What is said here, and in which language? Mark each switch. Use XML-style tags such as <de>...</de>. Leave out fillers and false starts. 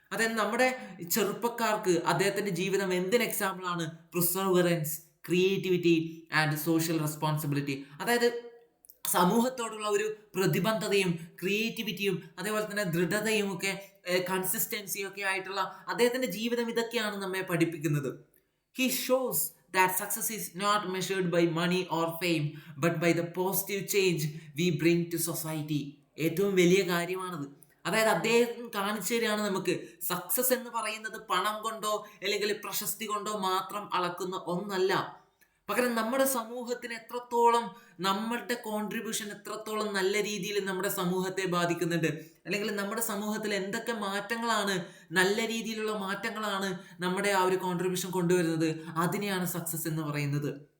<ml>അതായത് നമ്മുടെ ചെറുപ്പക്കാർക്ക് അദ്ദേഹത്തിന്റെ ജീവിതം എന്തിന് എക്സാമ്പിൾ ആണ്?</ml> <en>Perseverance, creativity and social responsibility.</en> <ml>അതായത് സമൂഹത്തോടുള്ള ഒരു പ്രതിബദ്ധതയും ക്രിയേറ്റിവിറ്റിയും അതേപോലെ തന്നെ ദൃഢതയും ഒക്കെ കൺസിസ്റ്റൻസിയും ഒക്കെ ആയിട്ടുള്ള അദ്ദേഹത്തിന്റെ ജീവിതം ഇതൊക്കെയാണ് നമ്മെ പഠിപ്പിക്കുന്നത്.</ml> <en>He shows that success is not measured by money or fame, but by the positive change we bring to society.</en> <ml>ഏറ്റവും വലിയ കാര്യമാണത്. അതായത് അദ്ദേഹം കാണിച്ചു തരികയാണ് നമുക്ക്, സക്സസ് എന്ന് പറയുന്നത് പണം കൊണ്ടോ അല്ലെങ്കിൽ പ്രശസ്തി കൊണ്ടോ മാത്രം അളക്കുന്ന ഒന്നല്ല. പകരം നമ്മുടെ സമൂഹത്തിന് എത്രത്തോളം നമ്മളുടെ കോൺട്രിബ്യൂഷൻ എത്രത്തോളം നല്ല രീതിയിൽ നമ്മുടെ സമൂഹത്തെ ബാധിക്കുന്നുണ്ട്, അല്ലെങ്കിൽ നമ്മുടെ സമൂഹത്തിൽ എന്തൊക്കെ മാറ്റങ്ങളാണ്, നല്ല രീതിയിലുള്ള മാറ്റങ്ങളാണ് നമ്മുടെ ആ ഒരു കോൺട്രിബ്യൂഷൻ കൊണ്ടുവരുന്നത്, അതിനെയാണ് സക്സസ് എന്ന് പറയുന്നത്.</ml>